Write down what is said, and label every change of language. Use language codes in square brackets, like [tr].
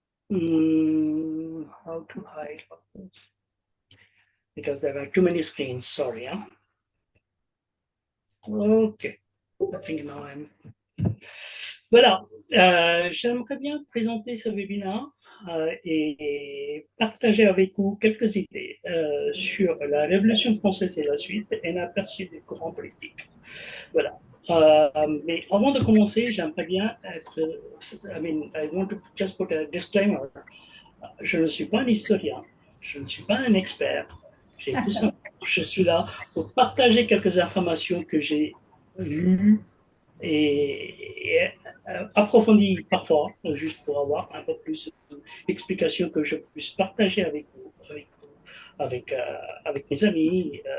[en] How to hide this? Because there are too many screens, sorry. Okay, I think now I'm... [fr] Voilà, j'aimerais bien présenter ce webinaire et partager avec vous quelques idées sur la Révolution française et la Suisse et un aperçu des courants politiques. Voilà. Mais avant de commencer, j'aimerais bien être. [en] I want to just put a disclaimer. [fr] Je ne suis pas un historien, je ne suis pas un expert. Je suis là pour partager quelques informations que j'ai lues et approfondies parfois, juste pour avoir un peu plus d'explications que je puisse partager avec vous, avec mes amis.